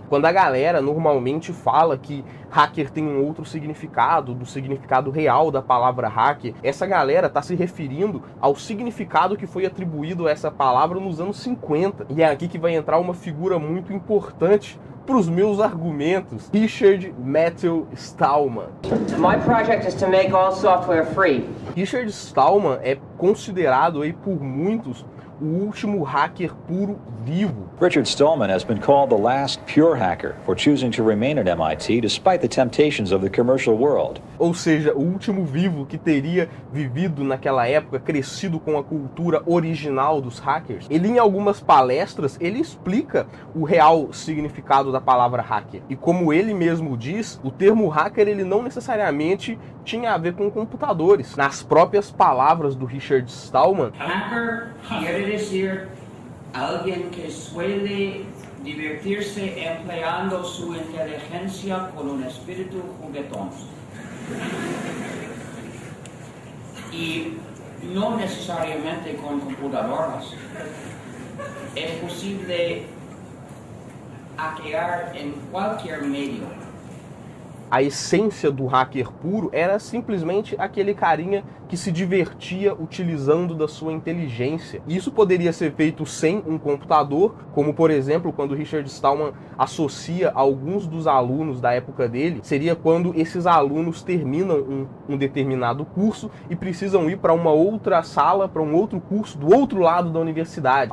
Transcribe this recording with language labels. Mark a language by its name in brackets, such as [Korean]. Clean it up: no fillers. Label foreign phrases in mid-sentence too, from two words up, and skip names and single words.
[Portuguese] Quando a galera normalmente fala que hacker tem um outro significado, do significado real da palavra hacker, essa galera está se referindo ao significado que foi atribuído a essa palavra nos anos 50. E é aqui que vai entrar uma figura muito importante para os meus argumentos, Richard Matthew Stallman. [English] My project is to make all software free. [Portuguese] Richard Stallman é considerado aí por muitos o último hacker puro vivo. [English] Richard Stallman has been called the last pure hacker for choosing to remain at MIT despite the temptations of the commercial world. [Portuguese] Ou seja, o último vivo que teria vivido naquela época, crescido com a cultura original dos hackers. Ele, em algumas palestras, ele explica o real significado da palavra hacker. E como ele mesmo diz, o termo hacker ele não necessariamente tinha a ver com computadores. Nas próprias palavras do Richard Stallman, [Spanish] hacker quiere decir alguien que suele divertirse empleando su inteligencia con un espíritu juguetón. Y no necesariamente con computadoras. Es posible hackear en cualquier medio. [Portuguese] A essência do hacker puro era simplesmente aquele carinha que se divertia utilizando da sua inteligência. Isso poderia ser feito sem um computador, como por exemplo, quando Richard Stallman associa alguns dos alunos da época dele, seria quando esses alunos terminam um determinado curso e precisam ir para uma outra sala, para um outro curso do outro lado da universidade.